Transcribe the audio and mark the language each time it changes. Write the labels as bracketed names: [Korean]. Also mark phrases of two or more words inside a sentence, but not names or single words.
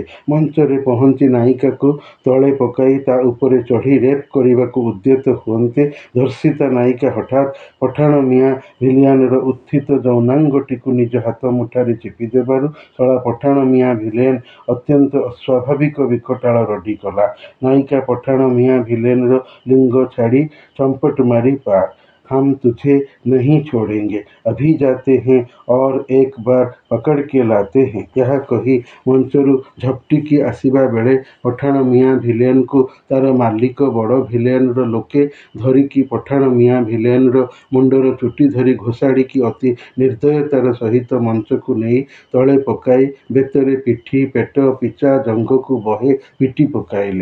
[Odia] ମଞ୍ଚରେ ପହଞ୍ଚି ନାୟିକାକୁ ତଳେ ପକାଇ ତା ଉପରେ ଚଢ଼ି ରେପ୍ କରିବାକୁ ଉଦ୍ୟତ ହୁଅନ୍ତେ, ଧର୍ଷିତା ନାୟିକା ହଠାତ୍ ପଠାଣ ମିଆଁ ଭିଲିଆନର ଉତ୍ଥିତ ଯୌନାଙ୍ଗଟିକୁ ନିଜ ହାତ ମୁଠାରେ ଚିପି ଦେବାରୁ ଶଳା ପଠାଣ ମିଆଁ ଭିଲେନ ଅତ୍ୟନ୍ତ ଅସ୍ୱାଭାବିକ ବିକଟାଳ ରଡ଼ି କଲା। ନାୟିକା ପଠାଣ ମିଆଁ ଭିଲେନର ଲିଙ୍ଗ ଛାଡ଼ି ଚମ୍ପଟ ମାରି ପାର, [Hindi] हम तुझे नहीं छोड़ेंगे, अभी जाते हैं और एक बार पकड़ के लाते हैं। [Odia] ଏହା କହି ମଞ୍ଚରୁ ଝପଟିକି ଆସିବା ବେଳେ ପଠାଣ ମିଆଁ ଭିଲେନକୁ ତାର ମାଲିକ ବଡ଼ ଭିଲେନର ଲୋକେ ଧରିକି ପଠାଣ ମିଆଁ ଭିଲେନର ମୁଣ୍ଡର ଚୁଟି ଧରି ଘୋଷାଡ଼ିକି ଅତି ନିର୍ଦ୍ଦୟତାର ସହିତ ମଞ୍ଚକୁ ନେଇ ତଳେ ପକାଇ ବେତରେ ପିଠି, ପେଟ, ପିଚା ଜଙ୍ଘକୁ ବହେ ପିଟି ପକାଇଲେ।